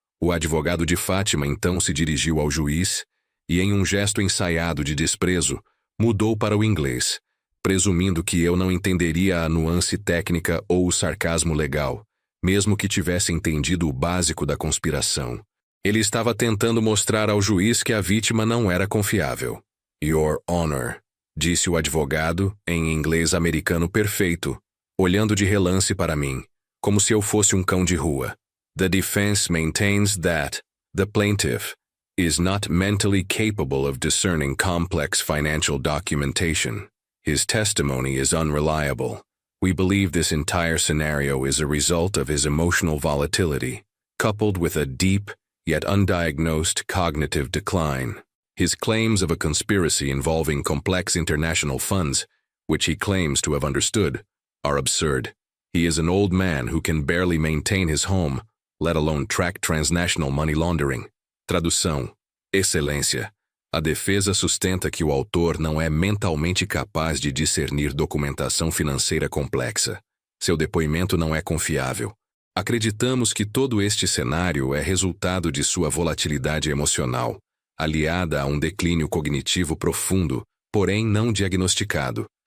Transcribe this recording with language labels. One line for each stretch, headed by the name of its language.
Portuguese: O advogado de Fátima então se dirigiu ao juiz e, em um gesto ensaiado de desprezo, mudou para o inglês, presumindo que eu não entenderia a nuance técnica ou o sarcasmo legal, mesmo que tivesse entendido o básico da conspiração. Ele estava tentando mostrar ao juiz que a vítima não era confiável.
English: "Your Honor",
Portuguese: disse o advogado, em inglês americano perfeito, olhando de relance para mim, como se eu fosse um cão de rua.
English: "The defense maintains that the plaintiff is not mentally capable of discerning complex financial documentation. His testimony is unreliable. We believe this entire scenario is a result of his emotional volatility, coupled with a deep, yet undiagnosed cognitive decline. His claims of a conspiracy involving complex international funds, which he claims to have understood, are absurd. He is an old man who can barely maintain his home, let alone track transnational money laundering."
Portuguese: Tradução: Excelência, a defesa sustenta que o autor não é mentalmente capaz de discernir documentação financeira complexa. Seu depoimento não é confiável. Acreditamos que todo este cenário é resultado de sua volatilidade emocional, aliada a um declínio cognitivo profundo, porém não diagnosticado.